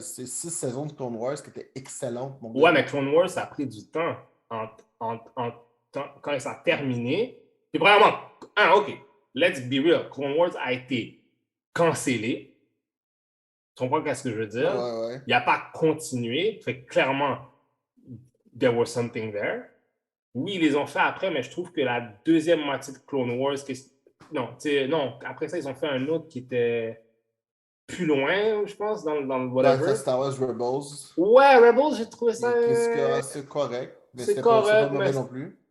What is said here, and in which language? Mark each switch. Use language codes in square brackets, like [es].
[fr] C'est 6 saisons de Clone Wars qui étaient excellentes. Ouais, mais Clone Wars, ça a pris du temps quand ça a terminé. Puis vraiment, ok, [en] let's be real. [fr] Clone Wars a été cancellé. Tu comprends ce que je veux dire? Ouais. Il n'a pas continué. Fait que clairement, [en] there was something there. [fr] Oui, ils les ont fait après, mais je trouve que la deuxième moitié de Clone Wars, non, après ça, ils ont fait un autre qui était plus loin, je pense, dans le whatever. Star Wars Rebels. Ouais, Rebels, j'ai trouvé ça... C'est correct. Mais c'est correct, mauvais non plus.